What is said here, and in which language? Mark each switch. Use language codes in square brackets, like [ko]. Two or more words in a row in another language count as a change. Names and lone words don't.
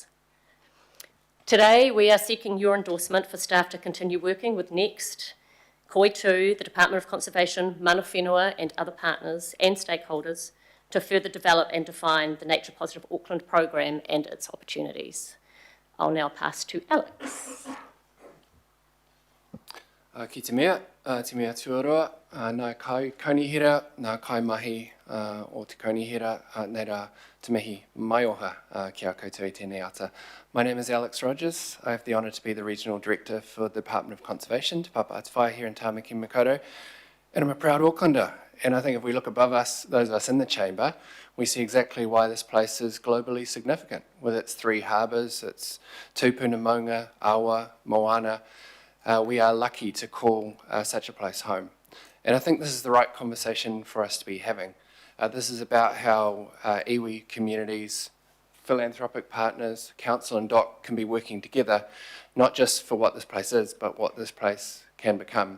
[en] Today, we are seeking your endorsement for staff to continue working with NEXT, Koi2, the Department of Conservation, Mana Whenua and other partners and stakeholders to further develop and define the Nature Positive Auckland program and its opportunities. I'll now pass to Alex. [mi] Ki te mea tuaroa, nā kai kaunihira, nā kai mahi o te kaunihira, nei rā te mihi mai oha ki a koutou I tēnei ata. [en] My name is Alex Rogers. I have the honour to be the Regional Director for the Department of Conservation, Te Papa Atawhai here in Tāmaki Makaurau, and I'm a proud Aucklander. And I think if we look above us, those of us in the chamber, we see exactly why this place is globally significant, with its 3 harbours, its [mi] tūpuna maunga, awa, moana. [en] We are lucky to call such a place home. And I think this is the right conversation for us to be having. This is about how iwi communities, philanthropic partners, council and DOC can be working together, not just for what this place is, but what this place can become.